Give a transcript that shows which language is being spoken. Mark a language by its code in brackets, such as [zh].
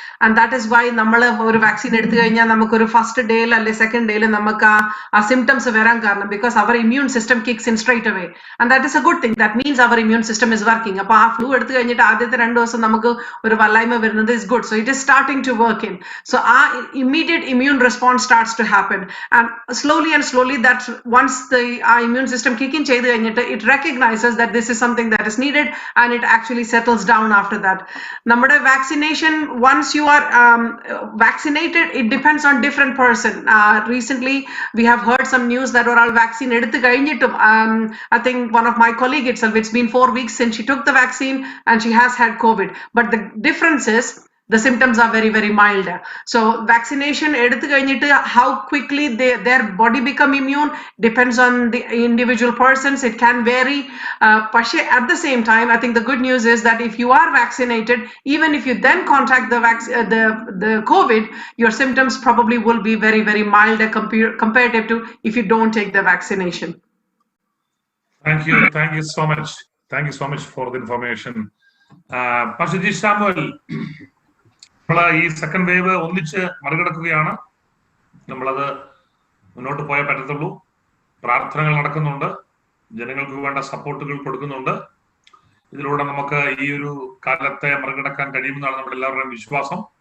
[en] And that is why [ml] നമ്മൾ ഒരു vaccine എടുത്തു കഴിഞ്ഞാൽ നമുക്കൊരു ഫസ്റ്റ് ഡേയിൽ അല്ലെ സെക്കൻഡ് ഡേയിൽ നമുക്ക് ആ സിംറ്റംസ് വരാൻ കാരണം [en] Because അവർ immune system kicks in straight away. And that is a good thing. That means അവർ immune system is working. [ml] അപ്പൊ ആ ഫ്ലൂ എടുത്തു കഴിഞ്ഞിട്ട് ആദ്യത്തെ 2 ദിവസം നമുക്ക് ഒരു വല്ലായ്മ വരുന്നത് [en] Is good. So it is starting to work in. So ആ immediate immune response starts to happen, and slowly that once our immune system kick in [ml] ചെയ്തു കഴിഞ്ഞിട്ട് [en] it recognizes that this is something that is needed and it actually settles down after that. നമ്മുടെ vaccination, once you are vaccinated, it depends on different person. Recently we have heard some news that oral vaccine [ml] എടുത്തു കഴിഞ്ഞിട്ടും [en] I think one of my colleague itself, it's been 4 weeks since she took the vaccine and she has had COVID, but the difference is the symptoms are very, very mild. So vaccination [ml] eduthu kayinittu [en] how quickly their body become immune depends on the individual persons. It can vary, but at the same time I think the good news is that if you are vaccinated, even if you then contact the COVID, your symptoms probably will be very, very mild comparative to if you don't take the vaccination. Thank you so much for the information. Pastor G. [ml] Samuel, ഈ second wave ഒന്നിച്ച് മറികടക്കുകയാണ്. നമ്മളത് മുന്നോട്ട് പോയാൽ പറ്റത്തുള്ളൂ. പ്രാർത്ഥനകൾ നടക്കുന്നുണ്ട്, ജനങ്ങൾക്ക് വേണ്ട സപ്പോർട്ടുകൾ കൊടുക്കുന്നുണ്ട്. ഇതിലൂടെ നമുക്ക് ഈ ഒരു കാലത്തെ മറികടക്കാൻ കഴിയുമെന്നാണ് നമ്മുടെ എല്ലാവരുടെയും വിശ്വാസം.